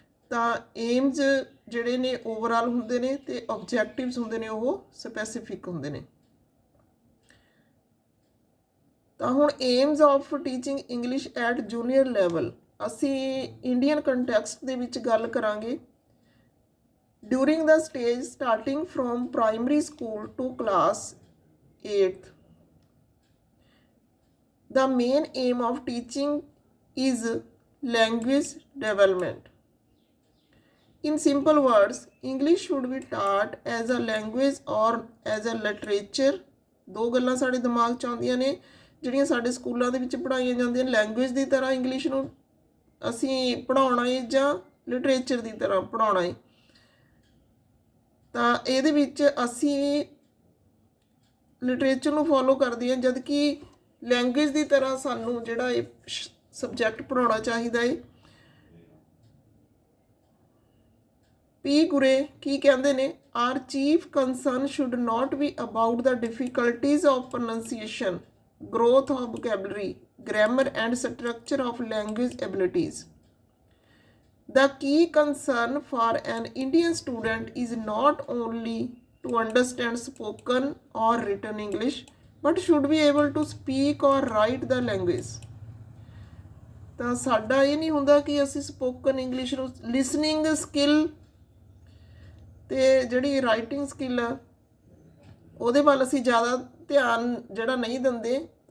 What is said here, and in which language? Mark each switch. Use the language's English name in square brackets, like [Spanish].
[Punjabi] ਤਾਂ ਏਮਸ ਜਿਹੜੇ ਨੇ ਓਵਰਆਲ ਹੁੰਦੇ ਨੇ ਤੇ ਆਬਜੈਕਟਿਵਸ ਹੁੰਦੇ ਨੇ ਉਹ ਸਪੈਸੀਫਿਕ ਹੁੰਦੇ ਨੇ। ਤਾਂ ਹੁਣ [English] aims of teaching English at junior level [Punjabi] ਅਸੀਂ ਇੰਡੀਅਨ ਕੰਟੈਕਸਟ ਦੇ ਵਿੱਚ ਗੱਲ ਕਰਾਂਗੇ। [English] During the stage starting from primary school to class 8th, the main aim of teaching is language development. In simple words, English should be taught as a language or as a literature. [Punjabi] ਦੋ ਗੱਲਾਂ ਸਾਡੇ ਦਿਮਾਗ 'ਚ ਆਉਂਦੀਆਂ ਨੇ ਜਿਹੜੀਆਂ ਸਾਡੇ ਸਕੂਲਾਂ ਦੇ ਵਿੱਚ ਪੜ੍ਹਾਈਆਂ ਜਾਂਦੀਆਂ। ਲੈਂਗੁਏਜ ਦੀ ਤਰ੍ਹਾਂ ਇੰਗਲਿਸ਼ ਨੂੰ ਅਸੀਂ ਪੜ੍ਹਾਉਣਾ ਹੈ ਜਾਂ ਲਿਟਰੇਚਰ ਦੀ ਤਰ੍ਹਾਂ ਪੜ੍ਹਾਉਣਾ ਹੈ। ਤਾਂ ਇਹਦੇ ਵਿੱਚ ਅਸੀਂ ਲਿਟਰੇਚਰ ਨੂੰ ਫੋਲੋ ਕਰਦੇ ਹਾਂ, ਜਦ ਕਿ ਲੈਂਗੁਏਜ ਦੀ ਤਰ੍ਹਾਂ ਸਾਨੂੰ ਜਿਹੜਾ ਇਹ ਸਬਜੈਕਟ ਪੜ੍ਹਾਉਣਾ ਚਾਹੀਦਾ ਹੈ। [English] P Gurrey [Punjabi] ਕੀ ਕਹਿੰਦੇ ਨੇ? [English] Our chief concern should not be about the difficulties of pronunciation, growth of vocabulary, grammar and structure of language abilities. The key concern for an Indian student is not only to understand spoken or written English, but should be able to speak or write the language. [Punjabi] ਤਾਂ ਸਾਡਾ ਇਹ ਨਹੀਂ ਹੁੰਦਾ ਕਿ ਅਸੀਂ spoken English ਨੂੰ, listening skill ਤੇ ਜਿਹੜੀ ਰਾਈਟਿੰਗ ਸਕਿੱਲ ਆ ਉਹਦੇ ਵੱਲ ਅਸੀਂ ਜ਼ਿਆਦਾ ਧਿਆਨ ਜਿਹੜਾ ਨਹੀਂ ਦਿੰਦੇ।